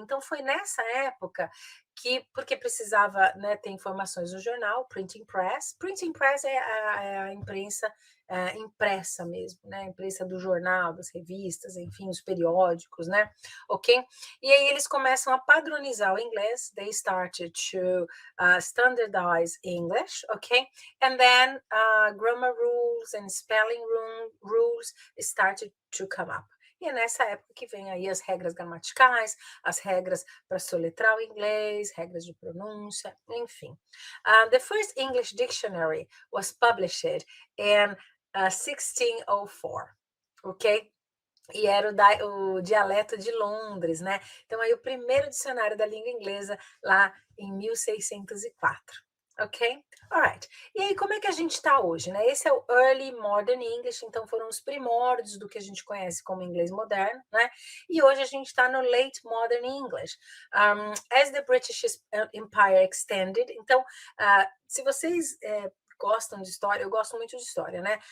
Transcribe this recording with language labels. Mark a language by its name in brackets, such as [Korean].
[Portuguese] Então, foi nessa época que, porque precisava, né, ter informações no jornal, printing press é a imprensa impressa mesmo, né, a imprensa do jornal, das revistas, enfim, os periódicos, né, ok? E aí eles começam a padronizar o inglês, [English] they started to standardize English, ok? And then grammar rules and spelling rules started to come up. [Portuguese] E é nessa época que vem aí as regras gramaticais, as regras para soletrar o inglês, regras de pronúncia, enfim. [English] The first English dictionary was published in 1604, ok? [Portuguese] E era o dialeto de Londres, né? Então, aí o primeiro dicionário da língua inglesa lá em 1604. Ok? Alright. E aí, como é que a gente está hoje, né? Esse é o Early Modern English, então foram os primórdios do que a gente conhece como inglês moderno, né? E hoje a gente está no Late Modern English. [English] As the British Empire extended, [Portuguese] então, se vocês gostam de história, eu gosto muito de história, né?